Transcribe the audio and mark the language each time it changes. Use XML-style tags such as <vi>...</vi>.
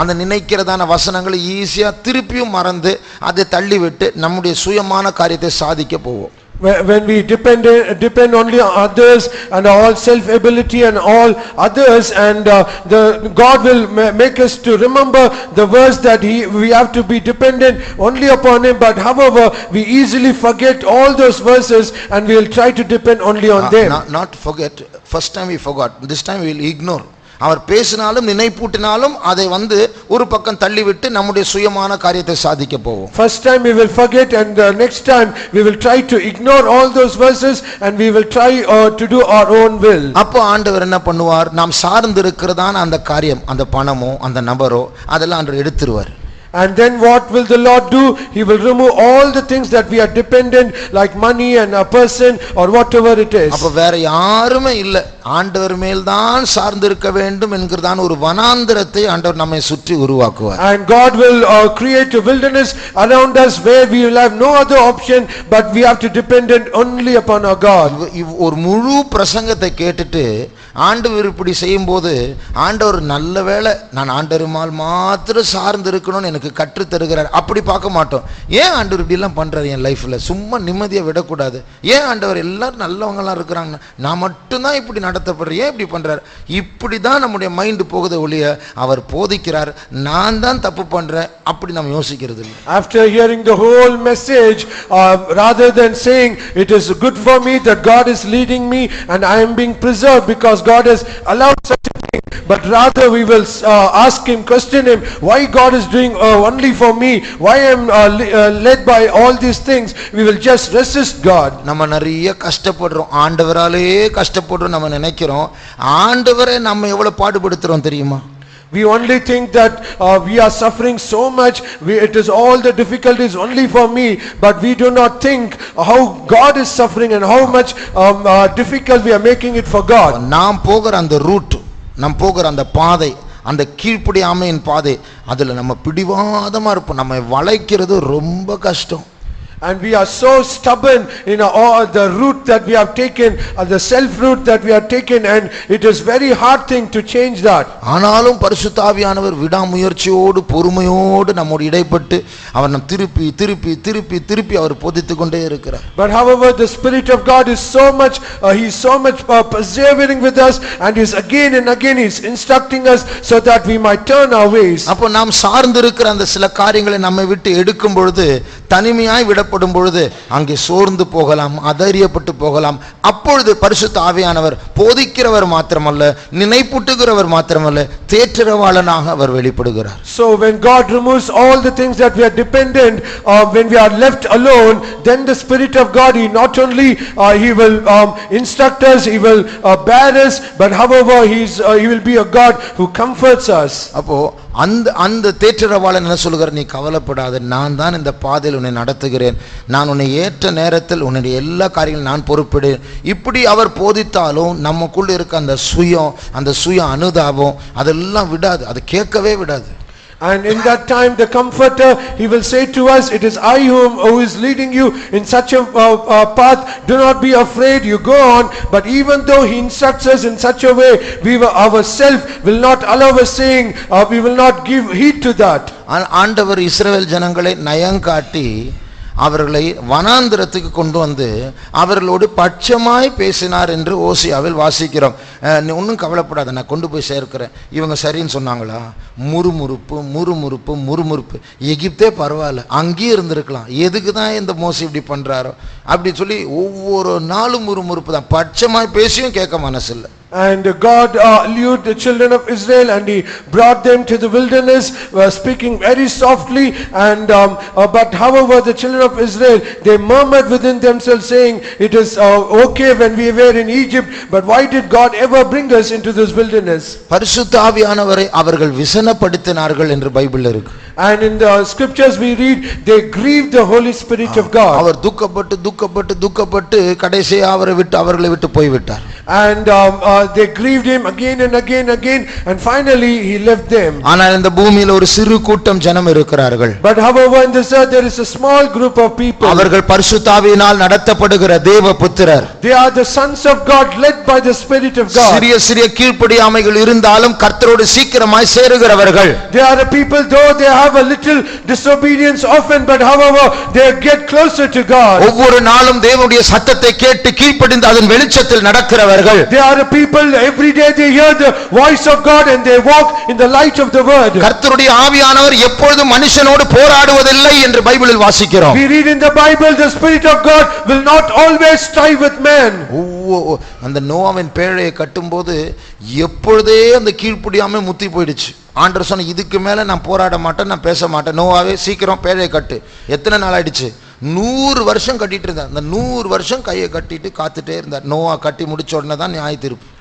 <ta>அந்த நினைக்கிறதான வசனங்களை ஈஸியாக திருப்பியும் மறந்து அதை தள்ளிவிட்டு நம்முடைய சுயமான காரியத்தை சாதிக்க போவோம்.</ta> <en>When we depend only on others and all self ability and all others, and God will make us to remember the verse that we have to be dependent only upon him. But however, we easily forget all those verses and we will try to depend only on them. Not forget. First time we forgot, this time we will ignore.</en> <ta>அவர் பேசினாலும் நினைப்பூட்டினாலும் அதை ஒரு பக்கம் தள்ளிவிட்டு நம்முடைய சுயமான காரியத்தை சாதிக்க போவோம்.</ta> <en>First time we will forget, and next time we will try to ignore all those verses and we will try to do our own will.</en> <ta>அப்போ ஆண்டவர் என்ன பண்ணுவார்? நாம் சார்ந்து இருக்கிறதான அந்த காரியம், அந்த பணமோ அந்த நபரோ அதெல்லாம் ஆண்டவர் எடுத்துருவார்.</ta> <en>And then what will the Lord do? He will remove all the things that we are dependent, like money and a person or whatever it is.</en> <ta>அப்ப வேற யாருமே இல்ல, ஆண்டவர் மேல் தான் சார்ந்து இருக்க வேண்டும் என்கிறதான ஒரு வனாந்திரத்தை ஆண்டவர் நம்மை சுற்றி உருவாக்குவார்.</ta> <en>And God will create a wilderness around us where we will have no other option but we have to depend only upon our God.</en> <ta>ஒரு முழு பிரசங்கத்தை கேட்டுட்டு ஆண்டவர் இப்படி செய்யும்போது ஆண்டவர் நல்ல வேளை நான் ஆண்டவருமால் மாத்திரம் சார்ந்து இருக்கணும்னு எனக்கு கற்று தருகிறார் அப்படி பார்க்க மாட்டோம். ஏன் ஆண்டவர் இப்படி எல்லாம் பண்றாரு என் லைஃப்ல? சும்மா நிம்மதியை விடக்கூடாது. ஏன் ஆண்டவர் எல்லாரும் நல்லவங்களாம் இருக்கிறாங்க, நான் மட்டும்தான் இப்படி நடத்தப்படுறேன், ஏன் இப்படி பண்றாரு? இப்படிதான் நம்முடைய மைண்ட் போகுது ஒழிய அவர் போதிக்கிறார் நான் தான் தப்பு பண்றேன் அப்படி நாம் யோசிக்கிறது இல்லை.</ta> <en>After hearing the whole message, rather than saying it is good for me that God is leading me and I am being preserved because God has allowed such a thing, but rather we will ask him, question him, why God is doing only for me, why I am led by all these things. We will just resist God.</en> <ta>நம்ம நிறைய கஷ்டப்படுறோம், ஆண்டவராலே கஷ்டப்படுறோம் நம்ம நினைக்கிறோம். ஆண்டவரே நம்ம எவ்வளவு பாடுபடுத்துறோம் தெரியுமா?</ta> <en>We only think that we are suffering so much, it is all the difficulties only for me, but we do not think how God is suffering and how much difficult we are making it for God.</en> <ta>நாம் போகிற அந்த root, நாம் போகிற அந்த பாதை, அந்த கீழ்ப்படியாமையின் பாதை, அதுல நம்ம பிடிவாதமா இருப்போம். நம்ம வளைக்கிறது ரொம்ப கஷ்டம்.</ta> <en>And we are so stubborn in the route that we have taken, the self route that we have taken, and it is very hard thing to change that.</en> <ta>ஆனாலும் பரிசுத்த ஆவியானவர் விடாமுயற்சியோடு பொறுமையோடு நம்மோடு இடைப்பட்டு அவர் நம் திருப்பி திருப்பி திருப்பி திருப்பி அவர் போதித்துக் கொண்டே இருக்கிறார்.</ta> <en>But however, the Spirit of God is so much he is so much persevering with us, and is again and again he is instructing us so that we might turn our ways.</en> <ta>அப்போ நாம் சார்ந்து இருக்கிற அந்த சில காரியங்களை நம்மை விட்டு எடுக்கும் பொழுது, தனிமையாய் விடப்படும் பொழுது அங்கே சோர்ந்து போகலாம், அதரியப்பட்டு போகலாம். அப்பொழுது பரிசுத்த ஆவியானவர் போதிக்கிறவர் மாத்திரமல்ல, நினைப்பூட்டுகிறவர் மாத்திரமல்ல, தேற்றரவாளனாக அவர் வெளிப்படுகிறார்.</ta> <en>So when God removes all the things that we are dependent, when we are left alone, then the Spirit of God, he not only he will instruct us, he will bear us, but however he will be a God who comforts us.</en> <ta>அப்போ அந்த தேற்றரவாளன் என்ன சொல்கிறார்? நீ கவலைப்படாத, நான் தான் இந்த பாதையில் உன்னை நடத்துகிறேன், நான் உன்னை ஏற்ற நேரத்தில் உன்னுடைய எல்லா காரியங்களும் நான் பொறுப்பேன். இப்படி அவர் போதித்தாலும் நமக்குள்ள இருக்க அந்த சுயம், அந்த சுய அனுதாபம் அதெல்லாம் விடாது, அது கேட்கவே விடாது.</ta> <en>And in that time the comforter, he will say to us, it is I who is leading you in such a path, do not be afraid, you go on. But even though he instructs us in such a way, we ourselves will not allow us saying, we will not give heed to that.</en> <ta>ஆண்டவர் இஸ்ரவேல் ஜனங்களை நயங்காட்டி அவர்களை வனாந்திரத்துக்கு கொண்டு வந்து அவர்களோடு பட்சமாய் பேசினார் என்று ஓசியாவில் வாசிக்கிறோம். நீ ஒன்றும் கவலைப்படாத, நான் கொண்டு போய் சேர்க்கிறேன். இவங்க சரின்னு சொன்னாங்களா? முறுமுறுப்பு முறுமுறுப்பு முறுமுறுப்பு. எகிப்தே பரவாயில்ல, அங்கேயே இருந்திருக்கலாம், எதுக்கு தான் இந்த மோசி இப்படி பண்றாரோ அப்படி சொல்லி ஒவ்வொரு நாளும் முறுமுறுப்பு தான். பட்சமாய் பேசியும் கேட்க மனசு இல்லை.</ta> <en>And God lured the children of Israel and he brought them to the wilderness, speaking very softly. And but however the children of Israel, they murmured within themselves, saying, "It is okay when we were in Egypt, but why did God ever bring us into this wilderness?"</en> <ta>பரிசுத்த ஆவியானவரை அவர்கள் விசனப்படுத்தினார்கள் என்று பைபிள்ல இருக்கு.</ta> <en>And in the scriptures we read, they grieved the Holy Spirit of God.</en> <ta>அவர் துக்கப்பட்டு துக்கப்பட்டு துக்கப்பட்டு கடைசியா அவர்களை விட்டு போய்விட்டார்.</ta> <en>And they grieved him again and again and finally he left them.</en> <ta>ஆனால் இந்த பூமியில ஒரு சிறு கூட்டம் ஜனம் இருக்கிறார்கள்.</ta> <en>But however in this earth there is a small group of people.</en> <ta>அவர்கள் பரிசுத்த ஆவியினால் நடத்தப்படுகிற தேவபுத்திரர்.</ta> <en>They are the sons of God, led by the Spirit of God.</en> <ta>சிறிய சிறிய கீழ்ப்படியாமைகள் இருந்தாலும் கர்த்தரோடு சீக்கிரமாய் சேருகிறவர்கள்.</ta> <en>They are the people, though they have a little disobedience often, but however they get closer to God.</en> <ta>ஒவ்வொரு நாளும் தேவனுடைய சத்தத்தை கேட்டு கீழ்ப்படிந்து அதன் வெளிச்சத்தில் நடக்கிறவர்கள்.</ta> <en>They are the people, every day they hear the voice of God and they walk in the light of the word.</en> <ta>கர்த்தருடைய ஆவியானவர் எப்பொழுதும் மனுஷனோடு போராடுவதில்லை என்று பைபிளில் வாசிக்கிறோம்.</ta> <en>We read in the Bible, the Spirit of God will not always strive with man.</en> <ta>அந்த நோவாவின் பேழையை கட்டும்போது எப்பொழுதே அந்த கீழ்ப்படியாமை முத்தி போயிடுச்சு. ஆண்டவர் சொன்ன, இதுக்கு மேல நான் போராட மாட்டேன், நான் பேச மாட்டேன், நோவாவே சீக்கிரம் பேழையை கட்டு. எத்தனை நாள் ஆயிடுச்சு? 100 வருஷம் கட்டிட்டு இருந்தார். அந்த 100 வருஷம் கையை கட்டிட்டு காத்துட்டே இருந்தார். நோவா கட்டி முடிச்ச உடனே தான் நியாய தீர்ப்பு.</ta>